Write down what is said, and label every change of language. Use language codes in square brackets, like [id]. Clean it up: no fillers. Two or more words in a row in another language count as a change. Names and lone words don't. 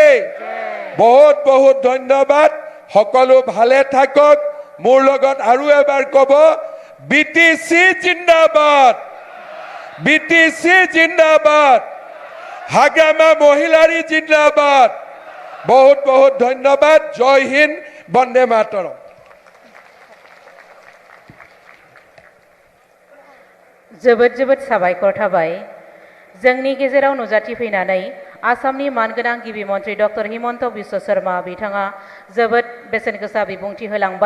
[as] বহুত বহুত ধন্যবাদ, সকলো ভালে থাকক। মোৰ লগত আৰু এবাৰ ক'ব, BTC জিন্দাবাদ, BTC জিন্দাবাদ, হাগ্ৰামা মহিলাৰী জিন্দাবাদ। বহুত বহুত ধন্যবাদ। [hi] जय हिन्द, [as] বন্দে মাতৰম। [brx] जोबोद जोबोद साबायखर थाबाय। जोंनि गेजेराव नुजाथि फैनानै आसामनि मानगोनां गिबि मन्त्रि डक्टर हिमन्त बिश्व शर्मा बिथाङा जोबोद बेसेन गोसा बिबुंथि होलांबाय।